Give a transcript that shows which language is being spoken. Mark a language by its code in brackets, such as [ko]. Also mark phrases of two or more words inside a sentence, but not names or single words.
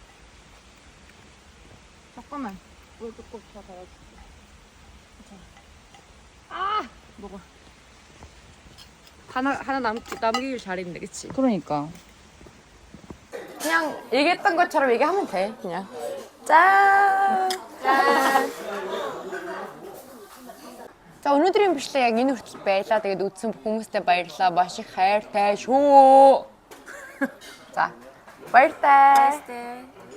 [ko] 잠깐만. 물 조금 더 달아줄게. 아! 먹어. 하나 남기길 잘했네, 그치? 그러니까. 그냥 얘기했던 것처럼 얘기하면 돼, 그냥. 짠! 짠! [mn] За өнөөдрийн бичлэг яг энэ хүртэл байлаа. Тэгээд үзсэн хүмүүстээ баярлалаа. Маш их хайртай шүү. За баяртай.